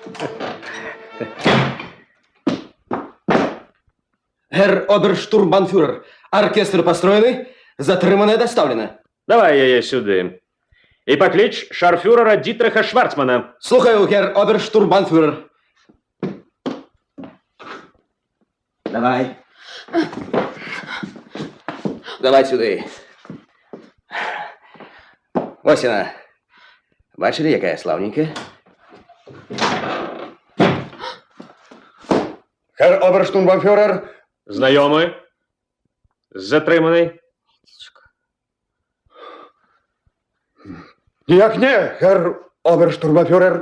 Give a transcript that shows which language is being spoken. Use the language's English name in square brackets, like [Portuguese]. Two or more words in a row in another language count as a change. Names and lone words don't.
[German] Herr Obersturmbannführer, [Belarusian] оркестр построены, затрыманная доставлена. Давай яе сюды. І пакліч шарфюрера Дітриха Шварцмана. Слухаю, [German] Herr Obersturmbannführer. [Belarusian] Давай. [Ukrainian] Давай сюди. Ось вона. Бачили, яка я славненька? [German] Herr Obersturmbannführer. [Belarusian] Знайомы? З затрыманай? Ніяк не, [German] Herr Obersturmbannführer.